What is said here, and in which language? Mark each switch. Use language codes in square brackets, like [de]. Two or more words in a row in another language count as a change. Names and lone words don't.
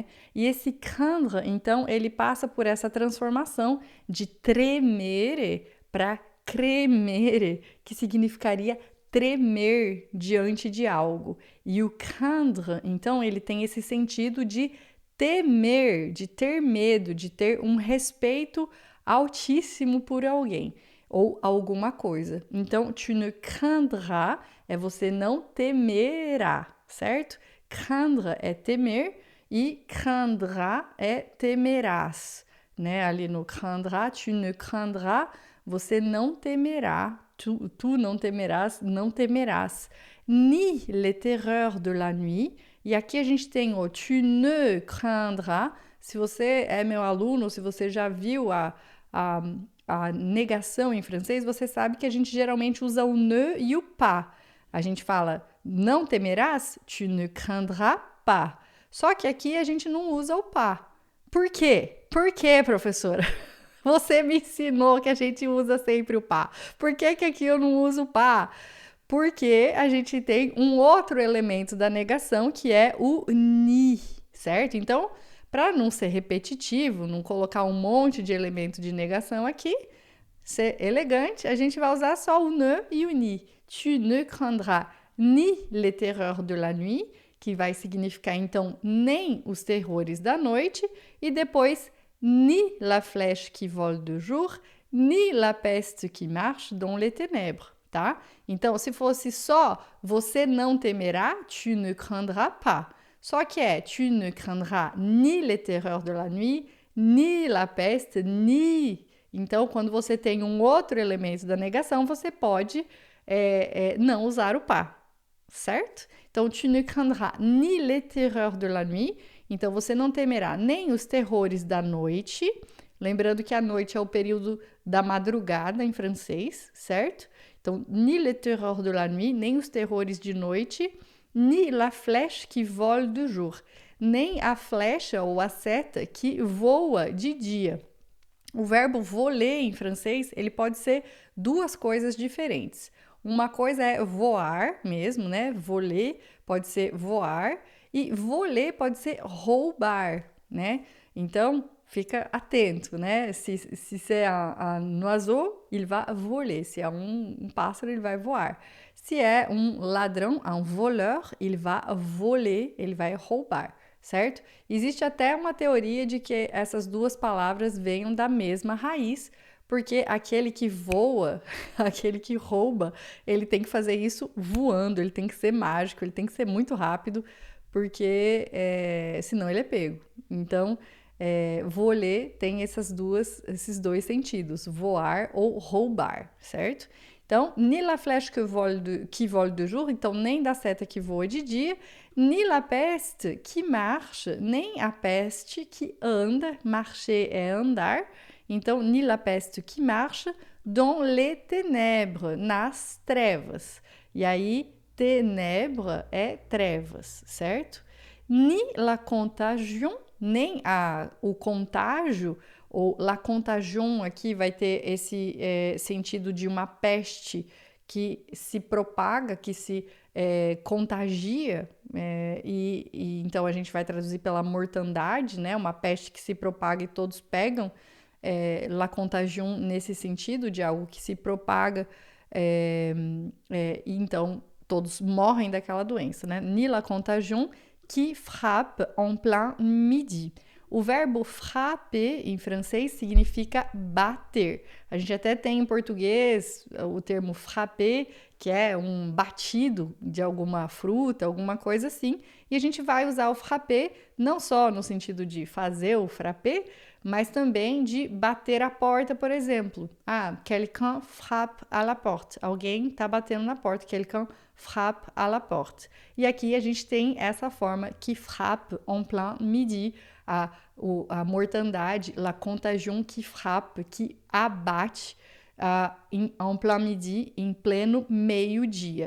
[pt] E esse craindre, então, ele passa por essa transformação de tremere para cremere, que significaria tremer diante de algo. E o craindre, então, ele tem esse sentido de temer, de ter medo, de ter um respeito altíssimo por alguém ou alguma coisa. Então, [fr] tu ne craindras [pt] é você não temerá, certo? Craindre é temer e craindras é temerás, né? Ali no [fr] craindras, tu ne craindras, [pt] você não temerá, tu não temerás, não temerás, [fr] ni les terreurs de la nuit. [pt] E aqui a gente tem o [fr] tu ne craindras. [pt] Se você é meu aluno, se você já viu a negação em francês, você sabe que a gente geralmente usa o ne e o pas. A gente fala, não temerás, [fr] tu ne craindras pas. [pt] Só que aqui a gente não usa o pas. Por quê? Por quê, professora? Você me ensinou que a gente usa sempre o pas. Por que aqui eu não uso o pas? Porque a gente tem um outro elemento da negação, que é o ni, certo? Então, para não ser repetitivo, não colocar um monte de elemento de negação aqui, ser elegante, a gente vai usar só o ne e o ni. [fr] Tu ne craindras ni les terreurs de la nuit, [pt] que vai significar então nem os terrores da noite, e depois [fr] ni la flèche qui vole de jour, ni la peste qui marche dans les ténèbres, [pt] tá? Então, se fosse só você não temerá, [fr] tu ne craindras pas. [pt] Só que [fr] tu ne craindras ni les terreurs de la nuit, ni la peste, ni... [pt] Então, quando você tem um outro elemento da negação, você pode não usar o pas, certo? Então, [fr] tu ne craindras ni les terreurs de la nuit. [pt] Então, você não temerá nem os terrores da noite. Lembrando que a noite é o período da madrugada em francês, certo? Então, [fr] ni les terreurs de la nuit, [pt] nem os terrores de noite, [fr] ni la flèche qui vole de jour, [pt] nem a flecha ou a seta que voa de dia. O verbo voler em francês, ele pode ser duas coisas diferentes. Uma coisa é voar mesmo, né? Voler pode ser voar e voler pode ser roubar, né? Então, fica atento, né? [fr] Se c'est un oiseau, il va voler. [pt] Se é um pássaro, ele vai voar. Se é um ladrão, [fr] un voleur, il va voler, [pt] ele vai roubar, certo? Existe até uma teoria de que essas duas palavras venham da mesma raiz, porque aquele que voa, aquele que rouba, ele tem que fazer isso voando, ele tem que ser mágico, ele tem que ser muito rápido, porque senão ele é pego. Então, voler tem esses dois sentidos, voar ou roubar, certo? Então, [fr] ni la flèche qui vole de jour, [pt] então nem da seta que voa de dia, [fr] ni la peste qui marche, [pt] nem a peste que anda, marcher é andar, então [fr] ni la peste qui marche dans les ténèbres, [pt] nas trevas. E aí, ténèbres é trevas, certo? [fr] Ni la contagion, [pt] nem o contágio, ou [fr] la contagion [pt] aqui vai ter esse sentido de uma peste que se propaga, que se contagia, e então a gente vai traduzir pela mortandade, né? Uma peste que se propaga e todos pegam, [fr] la contagion [pt] nesse sentido, de algo que se propaga, e então todos morrem daquela doença, né? [fr] Ni la contagion qui frappe en plein midi. [pt] O verbo frapper, em francês, significa bater. A gente até tem em português o termo frapper, que é um batido de alguma fruta, alguma coisa assim. E a gente vai usar o frapper não só no sentido de fazer o frappé, mas também de bater a porta, por exemplo. [fr] Ah, quelqu'un frappe à la porte. [pt] Alguém está batendo na porta. [fr] Quelqu'un frappe à la porte. [pt] E aqui a gente tem essa forma que [fr] frappe en plein midi, [pt] a mortandade, [fr] la contagion qui frappe, [pt] que abate [fr] en plein midi, [pt] em pleno meio-dia.